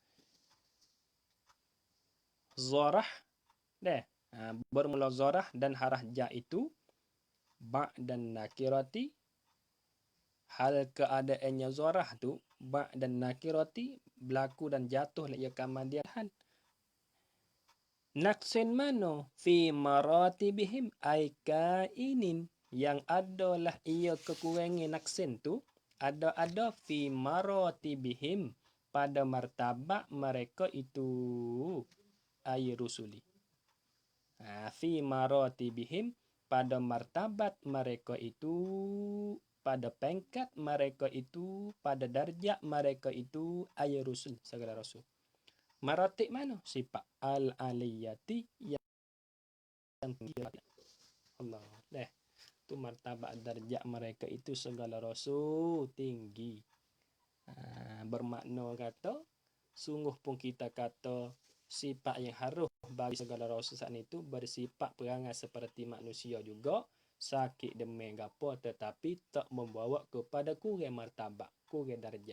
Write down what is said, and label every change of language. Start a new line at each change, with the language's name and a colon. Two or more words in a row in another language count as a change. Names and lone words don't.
Malay: Zarah bermula zarah dan haraja itu dan nakirati. Hal keadaannya zarah tu dan nakirati berlaku dan jatuh ia kemandian.
Arabic: نقص مانو في مراتبهم أي كائن,
Malay: yang adalah ia kekurangan naqsin tu ada
Arabic: في مراتبهم
Malay: pada martabat mereka itu
Arabic: أي رسلي. في مراتبهم
Malay: pada martabat mereka itu, pada pangkat mereka itu, pada darjat mereka itu
Arabic: أي رسل,
Malay: segala rasul. Maratib mana?
Arabic: صفات العالية
Malay: yang tinggi. Allah. Tu martabat darjat mereka itu segala rasul tinggi. Bermakna kata sungguh pun kita kata sifat yang harus bagi segala rasul saat itu bersifat perangai seperti manusia juga, sakit demam gapo, tetapi tak membawa kepada kurang martabat, kurang darjat.